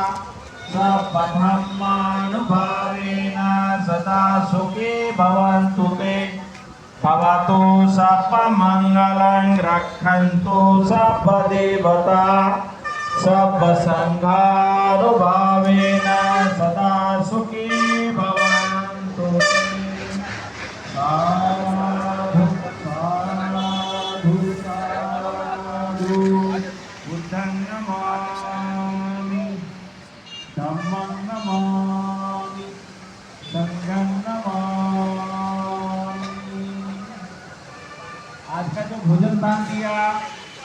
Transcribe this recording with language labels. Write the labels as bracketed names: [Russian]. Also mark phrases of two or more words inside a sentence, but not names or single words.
[Pali] सर्वधर्मानुभावेन सदा सुखी भवन्तु ते भवतु सर्वमङ्गलं रक्षन्तु सर्वदेवता सर्वसङ्घानुभावेन सदा सुखी भवन्तु साधु साधु साधु बुद्धं नमामि धम्मं नमामि संघं नमामि। [Hindi] आज का जो भोजन दान दिया